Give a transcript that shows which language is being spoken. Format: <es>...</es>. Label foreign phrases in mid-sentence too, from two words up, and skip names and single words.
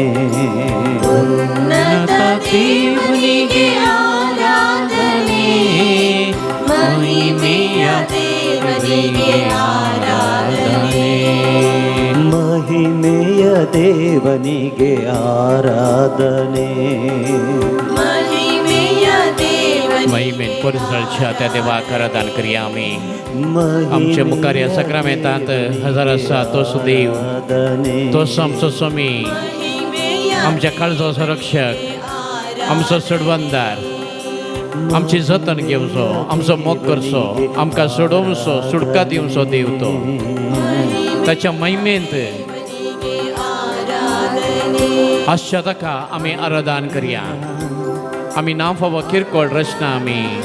<kn>ಉನ್ನತ ದೇವನಿಗೆ ಆರಾಧನೆ ಮಹಿಮೆಯ ದೇವನಿಗೆ ಆರಾಧನೆ ಮಹಿಮೆಯ ದೇವನಿಗೆ ಆರಾಧನೆ ಮಹಿಮೆಯ ದೇವನಿ</kn> <kok>महिमेन परिसरच्या त्या देवा आराधन करूया आम्ही आमच्या मुखार या सक्रामेंतांत हजार आसा तो सुदैव तोच आमचो स्वामी</kok> <kn>महिमेय</kn> <kok>आमच्या काळजो संरक्षक आमचो सोडवंदार आमची जतन घेवचो आमचो मोग करचो आमकां सोडोवचो सुटका दिवचो देव तो ताच्या महिमेंत आजच्या ताका आमी आराधन करया आमी नांव फावो किरकोळ रचना आमी</kok>